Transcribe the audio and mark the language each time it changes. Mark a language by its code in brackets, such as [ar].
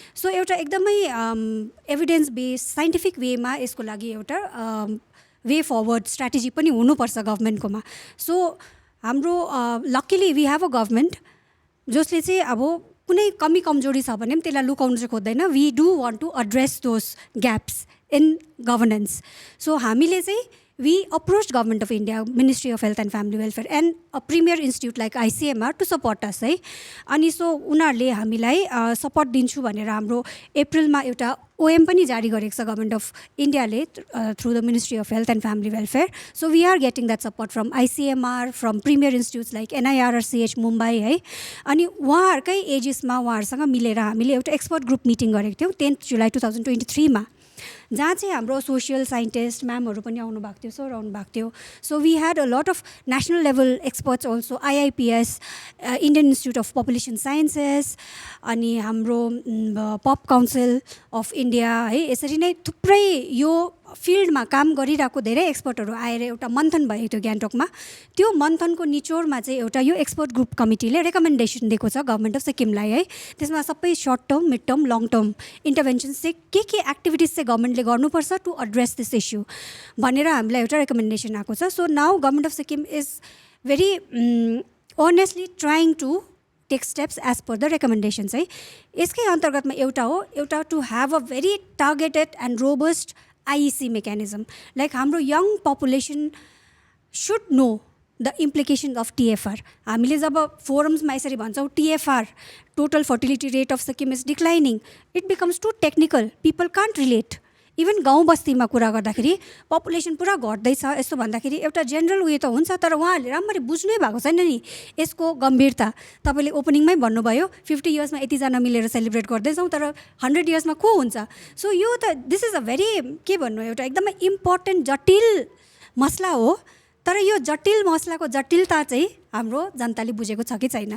[ne] So एउटा एकदमै evidence based scientific वेमा यसको लागि एउटा वे फरवर्ड स्ट्राटेजी पनि हुनुपर्छ गभर्मेन्टकोमा। सो हाम्रो luckily [en] we have a government [ne] जसले चाहिँ अब कुनै कमी कमजोरी छ भने पनि त्यसलाई लुकाउनु चाहिँ खोज्दैन। [en] We do want to address those gaps in governance. So [ne] हामीले चाहिँ [en] we approached Government of India, Ministry of Health and Family Welfare and a premier institute like ICMR to support us है। [ne] अनि सो उनीहरूले हामीलाई support दिन्छु भनेर हाम्रो अप्रिलमा एउटा OM पनि जारी गरेको छ गभर्मेन्ट अफ इन्डियाले [en] Through the ministry of health and family welfare. So we are getting that support from ICMR, from premier institutes like NIRRCH Mumbai है। [ne] अनि उहाँहरूकै एजेसमा उहाँहरूसँग मिलेर हामीले एउटा एक्सपर्ट ग्रुप मिटिङ गरेको थियौँ 10 जुलाई 2023 जहाँ चाहिँ हाम्रो सोसियल साइन्टिस्ट म्यामहरू पनि आउनु भएको थियो, सर आउनु भएको थियो। [en] So we had a lot of national level experts also, IIPS, Indian institute of population sciences, अनि हाम्रो pop council of India है। [ne] यसरी नै थुप्रै यो फिल्डमा काम गरिरहेको धेरै एक्सपर्टहरू आएर एउटा मन्थन भएको थियो गान्तोकमा। त्यो मन्थनको निचोडमा चाहिँ एउटा यो एक्सपर्ट ग्रुप कमिटीले रेकमेन्डेसन दिएको छ गभर्मेन्ट अफ सिक्किमलाई है। त्यसमा सबै short term, mid term, long term interventions चाहिँ के एक्टिभिटिज चाहिँ गभर्मेन्टले गर्नुपर्छ [en] to address this issue [ne] भनेर हामीलाई एउटा रेकमेन्डेसन आएको छ। [en] So now government of Sikkim is very earnestly trying to take steps as per the recommendations है। [ne] यसकै अन्तर्गतमा एउटा [en] To have a very targeted and robust IEC mechanism, like हाम्रो young population should know the implications of TFR. [ne] हामीले जब forumsमा यसरी भन्छौँ [en] TFR, total fertility rate of Sikkim is declining, it becomes too technical, people can't relate. [ne] Even गाउँ बस्तीमा कुरा गर्दाखेरि population पुरा घट्दैछ यस्तो भन्दाखेरि एउटा जेनरल उयो त हुन्छ, तर उहाँहरूले राम्ररी बुझ्नै भएको छैन नि यसको गम्भीरता। तपाईँले ओपनिङमै भन्नुभयो 50 इयर्समा यतिजना मिलेर सेलिब्रेट गर्दैछौँ, तर 100 इयर्समा को हुन्छ? सो यो त [en] this is a very [ne] के भन्नु, एउटा एकदमै इम्पोर्टेन्ट जटिल मसला हो, तर यो जटिल मसलाको जटिलता चाहिँ हाम्रो जनताले बुझेको छ कि छैन।